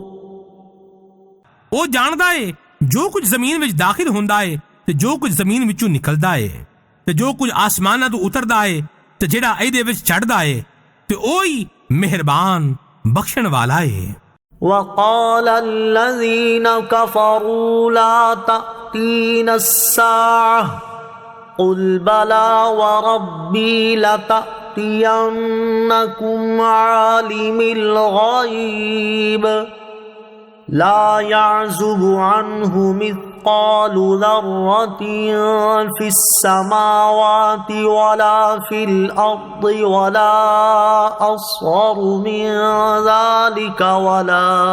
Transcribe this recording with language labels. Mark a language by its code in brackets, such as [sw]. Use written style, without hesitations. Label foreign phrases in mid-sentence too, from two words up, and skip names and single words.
[pa] ਉਹ ਜਾਣਦਾ ਏ ਜੋ ਕੁਝ ਜ਼ਮੀਨ ਵਿੱਚ ਦਾਖਲ ਹੁੰਦਾ ਏ ਤੇ ਜੋ ਕੁਝ ਜ਼ਮੀਨ ਵਿੱਚੋਂ ਨਿਕਲਦਾ ਏ ਤੇ ਜੋ ਕੁਝ ਆਸਮਾਨਾਂ ਤੋਂ ਉਤਰਦਾ ਏ ਤੇ ਜਿਹੜਾ ਇਹਦੇ ਵਿੱਚ ਚੜਦਾ ਏ ਤੇ ਉਹੀ ਮਿਹਰਬਾਨ ਬਖਸ਼ਣ ਵਾਲਾ ਏ। [ar] وقال الذين كفروا لا تأتينا الساعة قل بلى وربي لتأتينكم عالم الغيب لا يعزب عنه مثقال ذرة في السماوات ولا في الأرض ولا أصغر من ذلك ولا